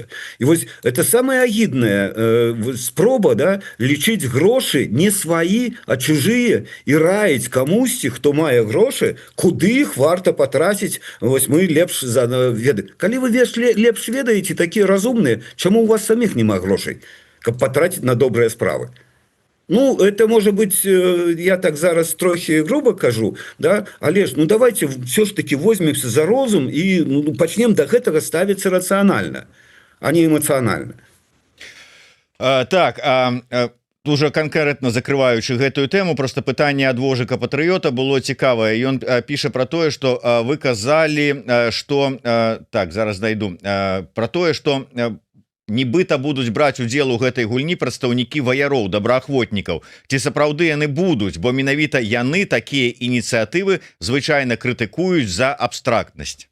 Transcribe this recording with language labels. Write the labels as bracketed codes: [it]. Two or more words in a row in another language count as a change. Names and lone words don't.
[be] І вось [ru] это самая [be] агідная спроба, да, лічыць грошы не сваі, а чужыя, і раіць камусьці, хто мае грошы, куды іх варта патраціць, вось мы лепш ведаем. Калі вы лепш ведаеце, такія разумныя, чаму у вас саміх няма грошай, каб патраціць на добрыя справы? Ну, [ru] это может быть, я так [be] зараз трохи грубо кажу, [ru] да, але ж, давайте все ж таки возьмемся за розум и почнем до гэтага ставиться рационально, а не эмоционально. [be] Уже конкретно закрываючы гэтую тэму, просто пытанне ад Вожыка Патрыёта было цікавае. Ён піша про тое, што вы казалі, што так, зараз дайду, про тое, што нібыта будуць браць удзел у гэтай гульні прадстаўнікі ваяроў, добраахвотнікаў. Ці сапраўды яны будуць, бо менавіта яны такія ініцыятывы звычайна крытыкуюць за абстрактнасць.